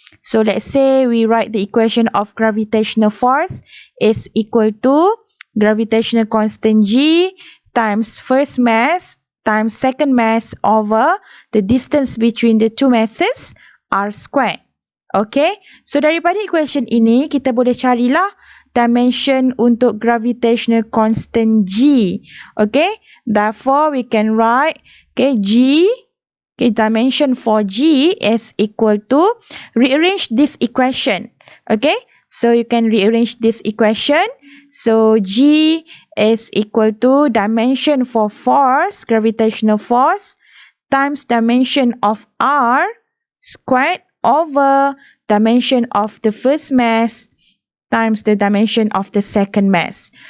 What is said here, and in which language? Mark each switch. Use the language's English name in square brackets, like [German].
[English] So let's say we write the equation of gravitational force is equal to gravitational constant G times first mass times second mass over the distance between the two masses r squared. [Malay] Okay, so daripada equation ini kita boleh carilah dimension untuk gravitational constant G. [English] Okay, therefore we can write G. Okay, dimension for G is equal to, rearrange this equation. Okay, so you can rearrange this equation. So G is equal to dimension for force, gravitational force, times dimension of R squared over dimension of the first mass times the dimension of the second mass.